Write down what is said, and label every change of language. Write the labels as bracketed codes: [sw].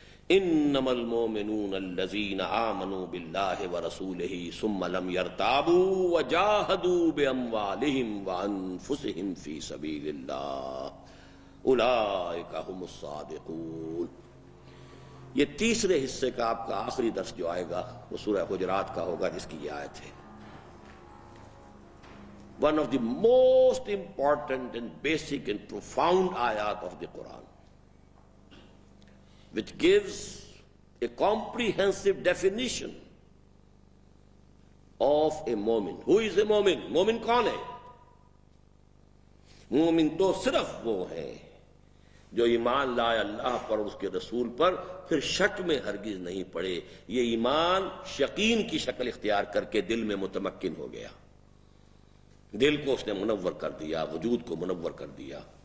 [ar] انما المؤمنون الذین آمنوا باللہ ورسولہ ثم لم یرتابوا وجاہدوا باموالہم وانفسہم فی سبیل اللہ اولئک هم الصادقون. [ur] یہ تیسرے حصے کا آپ کا آخری درس جو آئے گا وہ سورہ حجرات کا ہوگا جس کی یہ آیت ہے. [en] One of the most important and basic and profound ayat of the Quran, which gives a comprehensive definition of a mu'min. Who is a mu'min? [ur] Mu'min کون ہے؟ مومن تو صرف وہ ہے جو ایمان لائے اللہ پر اور اس کے رسول پر، پھر شک میں ہرگز نہیں پڑے. یہ ایمان یقین کی شکل اختیار کر کے دل میں متمکن ہو گیا، دل کو اس نے منور کر دیا، وجود کو منور کر دیا.